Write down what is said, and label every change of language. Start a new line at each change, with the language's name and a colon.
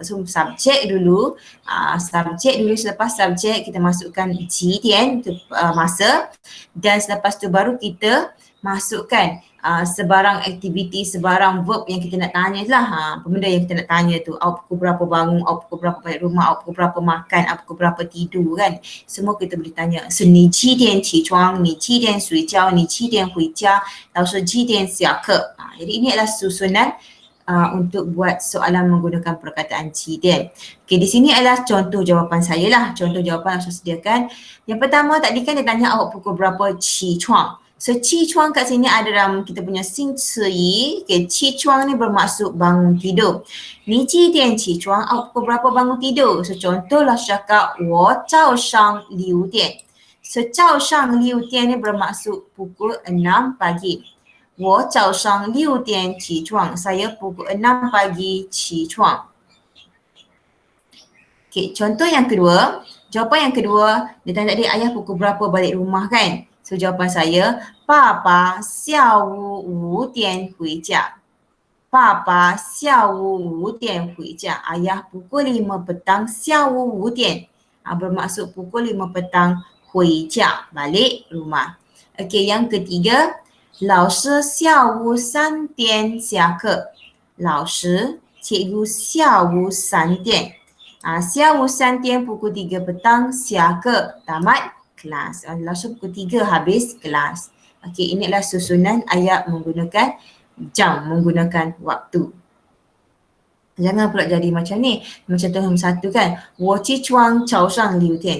Malay: So subjek dulu, selepas subjek kita masukkan jidian tu masa, dan selepas tu baru kita masukkan sebarang aktiviti, sebarang verb yang kita nak tanya lah. Benda yang kita nak tanya tu, awak pukul berapa bangun, awak pukul berapa balik rumah, awak pukul berapa makan, awak pukul berapa tidur kan. Semua kita boleh tanya.
Chinese: So, 你几点起床，你几点睡觉，你几点回家，老师几点下课.
Malay: Jadi ini adalah susunan untuk buat soalan menggunakan perkataan jidian. Okay, di sini adalah contoh jawapan saya lah. Contoh jawapan yang saya sediakan. Yang pertama tadi kan dia tanya awak pukul berapa 起床.So, 起床 kat sini ada dalam kita punya 星词义. Okay, 起床 ni bermaksud bangun tidur.
Chinese: 你几点起床?
Malay: Awak pukul berapa bangun tidur? So, contoh lah cakap
Chinese: 我早上6点.
Malay: So,
Chinese: 早上6点
Malay: ni bermaksud pukul 6 pagi.
Chinese: 我早上6点起床.
Malay: Saya pukul 6 pagi 起床. Okay, contoh yang kedua. Jawapan yang kedua, dia tanya tadi ayah pukul berapa balik rumah kan? So, jawapan saya,
Chinese: 爸爸下午5点回家. 爸爸下午5点回家.
Malay: Ayah pukul 5 petang,
Chinese: 下午5点.
Malay: Bermaksud pukul 5 petang, 回家, balik rumah. Okey, yang ketiga,
Chinese: 老师下午3点下课. 老师,
Malay: cikgu
Chinese: 下午3点. 下午3点
Malay: pukul 3 petang, 下课, tamat kelas. Langsung pukul 3 habis kelas. Okey, ini adalah susunan ayat menggunakan jam, menggunakan waktu. Jangan pula jadi macam ni. Macam tu nombor 1 kan.
Chinese: 我起床早上6点.